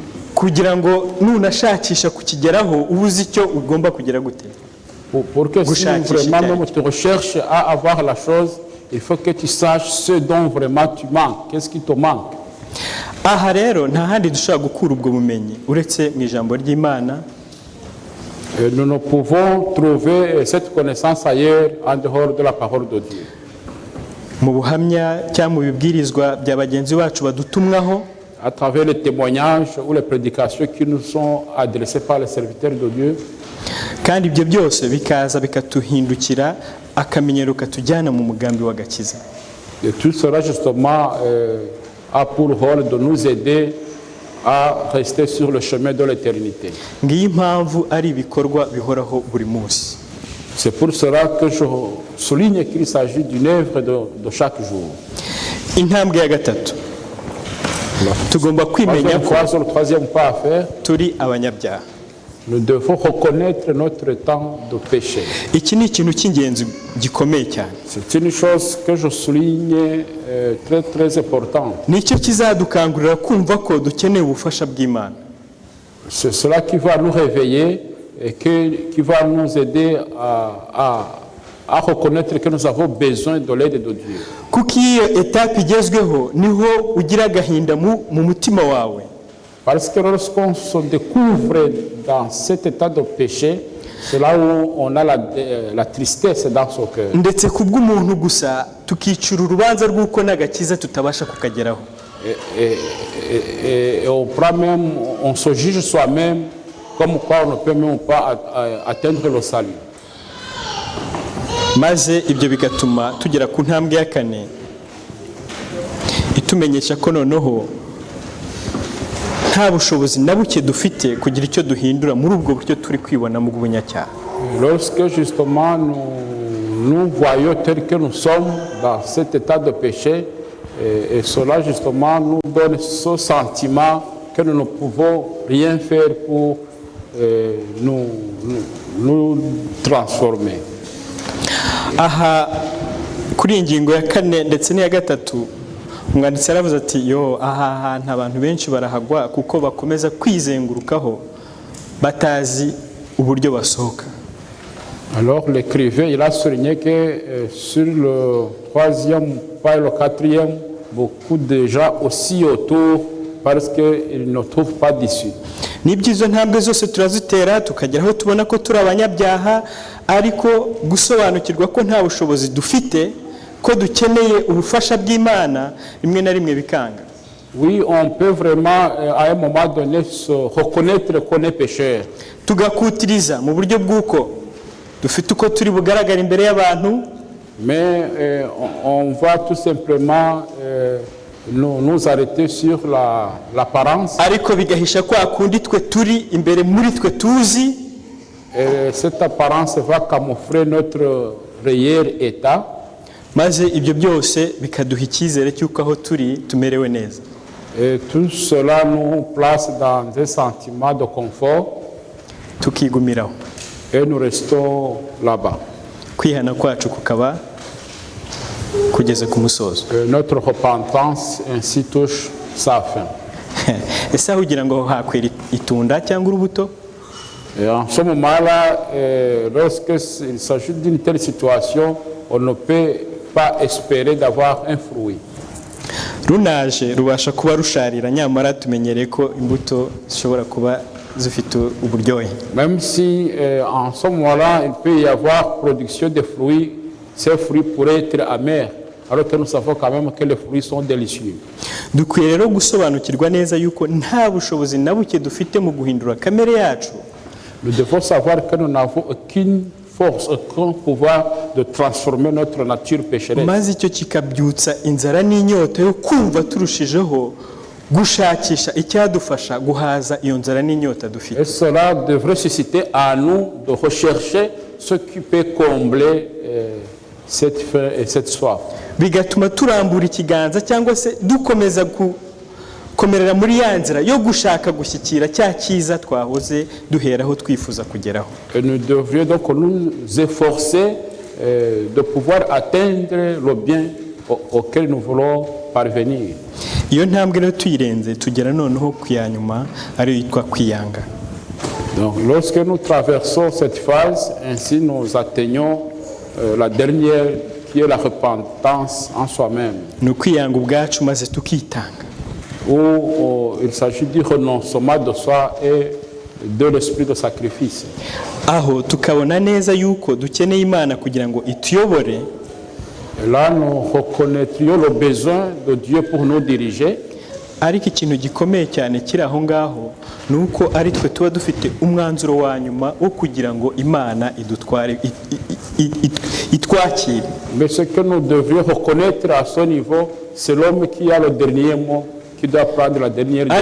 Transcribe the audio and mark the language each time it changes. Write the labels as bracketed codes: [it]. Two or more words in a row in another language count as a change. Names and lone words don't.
[rw] Kugira ngo nunashakisha kukigeraho ubuzi icyo ugomba kugera gute. [fr] Pour que si vraiment même tu recherches à avoir la chose, il faut que tu saches ce dont vraiment tu manques, qu'est-ce qui te manque. [rw] Aha rero nta handi dushobora gukura ubwo bumenyi uretse mu ijambo ry'Imana. [fr] Nous ne pouvons trouver cette connaissance ailleurs en dehors de la parole de Dieu. [rw] Mu buhamya cyangwa mu bibwirizwa bya bagenzi bacu badutumwaho, [fr] à travers les témoignages ou les prédications qui nous sont adressées par les serviteurs de Dieu. [rw] Kandi ibyo byose bikaza bikatuhindukira akamenyero katujyana mu mugambi w'agakiza. [fr] Et tout cela justement a pour rôle de nous aider à rester sur le chemin de l'éternité. [rw] Ngiyi impamvu ari ibikorwa bihoraho buri munsi. [fr] C'est pour cela que je souligne qu'il s'agit d'une œuvre de chaque jour. [rw] Intambwe ya gatatu. Tugomba kwimenya ko [fr] le troisième pas à faire, [rw] turi abanyabyaha. [fr] Nous devons reconnaître notre temps de péché. [rw] Iki ni ikintu cy'ingenzi gikomeye cyane. [fr] C'est une chose que je souligne très très importante. [rw] Nicyo kizadukangurira kumva ko dukeneye ubufasha bw'Imana. [fr] C'est cela qui va nous réveiller et qui va nous aider à reconnaître que nous avons besoin de l'aide de Dieu. [rw] Kuko iyo etape igezweho niho ugira agahinda mu mutima wawe. [fr] Parce que lorsqu'on se découvre dans cet état de péché, c'est là où on a la tristesse dans son cœur. [rw] Ndetse kubw'umuntu gusa tukicura urubanza rw'uko n'agakiza tutabasha kukageraho. [fr] Et on prend même, on se juge soi-même comme quoi on ne peut même pas atteindre le salut. [rw] Maze ibyo bigatuma tugera ku ntambwe ya kane itumenyesha ko noneho nta bushobozi na buke dufite kugira icyo duhindura muri ubwo buryo turi kwibona mu bw'ubunyacyaha. [fr] Lorsque justement nous voyons tel que nous sommes dans cet état de péché, et cela justement nous donne ce sentiment que nous ne pouvons rien faire pour nous transformer. [rw] Aha kuri ingingo ya kane ndetse n'iya gatatu umwanditsi yaravuze ati yo aha hantu abantu benshi barahagwa kuko bakomeza kwizengurukaho batazi uburyo basohoka. [fr] Alors l'écrivain il a souligné que sur le troisième pas et le quatrième beaucoup de gens aussi autour parce qu'ils ne trouvent pas d'issue. [rw] Nibyo izo ntambwe zose turazitera tukagera aho tubona ko turi abanyabyaha, ariko gusobanukirwa ko nta bushobozi dufite, ko dukeneye ubufasha bw'Imana, rimwe na rimwe bikanga. [fr] Oui, on peut vraiment à un moment donné se reconnaître qu'on est pécheur. [rw] Tugakutiriza mu buryo bw'uko dufite uko turi bugaragara imbere y'abantu, [fr] mais on va tout simplement nous arrêter sur l'apparence. [rw] Ariko bigahisha kwa kundi twe turi imbere muri twe tuzi, [fr] Et cette apparence va camoufler notre réel état. [rw] maze ibyo byose bikaduha icyizere cy'uko aho turi tumerewe neza. [fr] Et tout cela nous place dans un sentiment de confort [rw] Tukigumiraho. [fr] et nous restons là-bas. [rw] Kwihana kwacu kukaba kugeze ku musozo. [fr] Notre repentance ainsi touche sa fin. [rw] Ese aho ugira ngo hakwera itunda cyangwa urubuto? [fr] Et en ce moment-là, lorsqu'il s'agit d'une telle situation, on ne peut pas espérer d'avoir un fruit. [rw] Runaje rubasha kuba rusharira, nyamara tumenyereye ko imbuto zishobora kuba zifite uburyohe. [fr] Même si en ce moment-là, il peut y avoir production de fruits, ces fruits pourraient être amers, alors que nous savons quand même que les fruits sont délicieux. [rw] Dukwiye rero gusobanukirwa neza yuko nta bushobozi na buke dufite mu guhindura kamere yacu. [fr] Nous devons savoir que nous n'avons aucune force, aucun pouvoir de transformer notre nature pécheresse. [rw] Maze icyo kikabyutsa inzara n'inyota yo kumva turushijeho gushakisha icyadufasha guhaza iyo nzara n'inyota dufite. [fr] Et cela devrait susciter à nous de rechercher ce qui peut combler cette faim et cette soif. [rw] Bigatuma turambura ikiganza cyangwa se dukomeza gukomerera muri ya nzira yo gushaka gushyikira cya cyiza twahoze duheraho twifuza kugeraho. [fr] Et nous devrions donc nous efforcer de pouvoir atteindre le bien auquel nous voulons parvenir. [rw] Iyo ntambwe rero tuyirenze tugera noneho kwiyanyuma ari yitwa kwiyanga. [fr] Donc lorsque nous traversons cette phase, ainsi nous atteignons la dernière qui est la repentance en soi-même. [rw] Ni ukwiyanga ubwacu maze tukitanga. [fr] Où il s'agit du renoncement de soi et de l'esprit de sacrifice. [rw] Aho tukabona neza yuko dukeneye Imana kugira ngo ituyobore. [fr] Et là nous reconnaîtrions le besoin de Dieu pour nous diriger. [rw] Ariko ikintu gikomeye cyane kiri aho ngaho nuko ari twe tuba dufite umwanzuro wa nyuma wo kugira ngo Imana idutware itwakire. [fr] Mais ce que nous devrions reconnaître à ce niveau, c'est l'homme qui a le dernier mot, qui doit prendre la dernière décision.